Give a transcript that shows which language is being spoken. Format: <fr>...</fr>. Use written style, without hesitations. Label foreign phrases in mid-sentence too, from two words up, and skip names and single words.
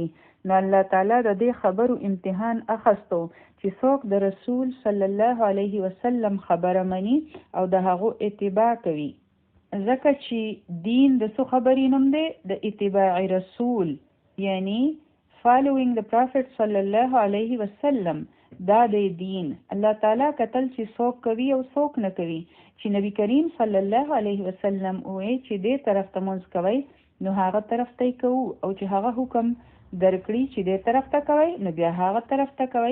<ps>نو الله تعالی د دې خبرو امتحان اخستو چې څوک د رسول</ps> <ar>صلی الله علیه وسلم</ar> <ps>خبره مني او د هغو اتباع کوي. ځکه چې دین د څه خبرې نوم دی؟ د اتباع رسول، یعنی</ps> <en>following the Prophet</en> <ar>صلى الله عليه وسلم.</ar> <ps>دا د دین الله تعالی کتل چې څوک کوي او څوک نه کوي. چې نبی کریم</ps> <ar>صلی الله علیه وسلم</ar> <ps>وایي چې دې طرف ته مونځ کوي نو هغه طرف ته کوو، او چې هغه حکم درکړي چې دې طرف ته کوي نو بیا هغه طرف ته کوي.</ps>